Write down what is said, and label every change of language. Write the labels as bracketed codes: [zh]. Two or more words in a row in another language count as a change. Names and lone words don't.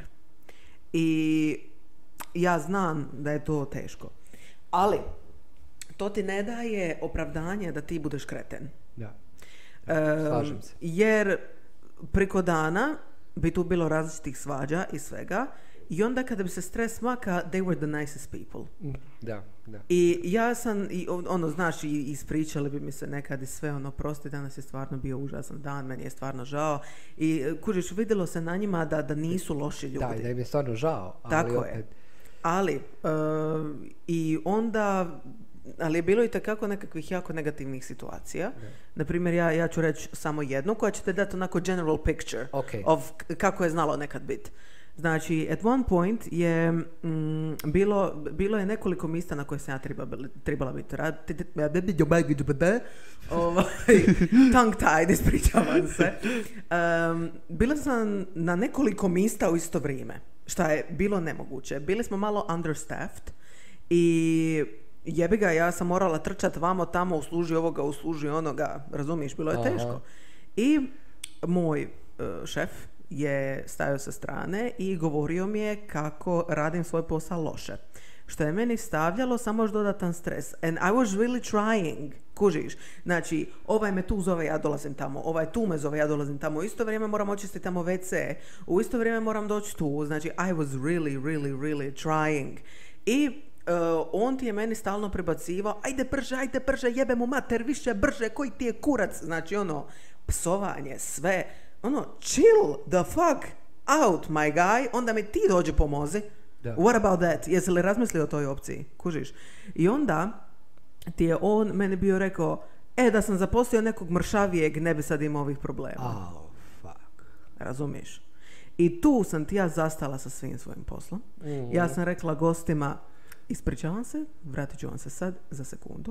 [hr] I ja znam da je to teško. Ali, to ti ne daje opravdanje da ti budeš kreten. Da. Slažem se. Jer preko dana bi tu bilo različitih svađa i svega. I onda kada bi se stres maka, [en] they were the nicest people. [hr] Da. I ja sam, znaš, ispričali bi mi se nekad i sve, prosti, danas je stvarno bio užasan dan, meni je stvarno žao. I kužiš, vidjelo se na njima da nisu loši ljudi. Da, i da im je stvarno žao. Tako je. Ali, i onda, ali je bilo i takako nekakvih jako negativnih situacija. Naprimjer, ja ću reći samo jednu koja će te dati onako [en] general picture of [hr] kako je znalo nekad biti. Znači, [en] at one point [hr] je bilo je nekoliko mjesta na koje sam ja trebala biti. [en] Tongue tied, [hr] ispričavam se. Bila sam na nekoliko mjesta u isto vrijeme, šta je bilo nemoguće. Bili smo malo understaffed i jebi ga, ja sam morala trčati vamo tamo, usluži ovoga, usluži onoga, razumiješ, bilo je teško. I moj šef je stajao sa strane i govorio mi je kako radim svoj posao loše. Što je meni stavljalo samo još dodatan stres. [en] And I was really trying. [hr] Kužiš? Znači, ovaj me tu zove, ja dolazim tamo. Ovaj tu me zove, ja dolazim tamo. U isto vrijeme moram očistiti tamo WC. U isto vrijeme moram doći tu. [en] Znači, I was really trying. [hr] I on ti je meni stalno prebacivao, ajde brže, jebe mu mater, više brže, koji ti je kurac. Znači, psovanje, sve. [en] Chill the fuck out, my guy. [hr] Onda mi ti dođe pomozi. Da. [en] What about that? [hr] Jesi li razmislio o toj opciji? Kužiš? I onda ti je on meni bio rekao, da sam zaposlio nekog mršavijeg, ne bi sad imao ovih problema. [en] Oh, fuck. [hr] Razumiješ? I tu sam ti ja zastala sa svim svojim poslom. Mm-hmm. Ja sam rekla gostima, ispričavam se, vratit ću vam se sad za sekundu.